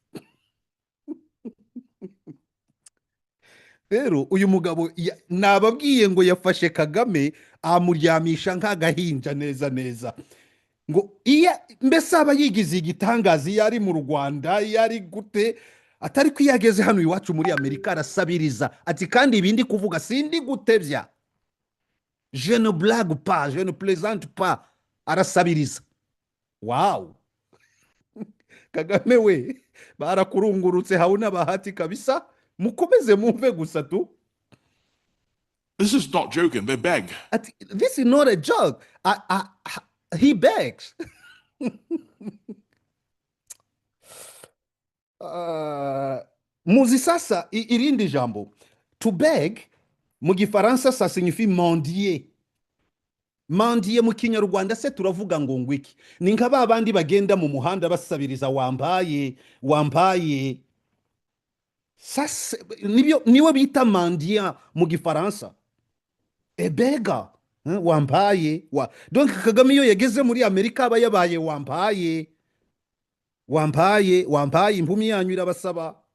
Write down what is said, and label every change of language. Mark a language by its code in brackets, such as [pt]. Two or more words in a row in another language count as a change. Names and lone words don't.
[rw] rero uyu mugabo nababwiye ngo yafashe Kagame amuryamisha nk'agahinja neza neza, ngo mbese aba yigize igitangaza iyo ari mu Rwanda, iyo ari gute, atari ko iyo ageze hano iwacu muri Amerika arasabiriza ati kandi ibindi kuvuga sindi gutebya, [fr] je ne blague pas, je ne plaisante pas, [rw] arasabiriza. Wow. Kagame we barakurungurutse [sw] hauna bahati kabisa, [rw] mukomeze mumve gusa tu. [en] This is not joking, they beg. This is not a joke. He begs. [rw] Muzi sasa irindi jambo. [en] To beg [rw] mu Gifaransa [fr] ça signifie mendier. [rw] Mendier mu Kinyarwanda se turavuga ngo ngwiki. Ni nka babandi bagenda mu muhanda basabiriza wambaye, wambaye. Sasa niwe bita mendier mu Gifaransa. Ebega wambaye donc Kagame iyo yageze muri Amerika aba yabaye wambaye, wambaye, wambaye, impumi yanyu irabasaba.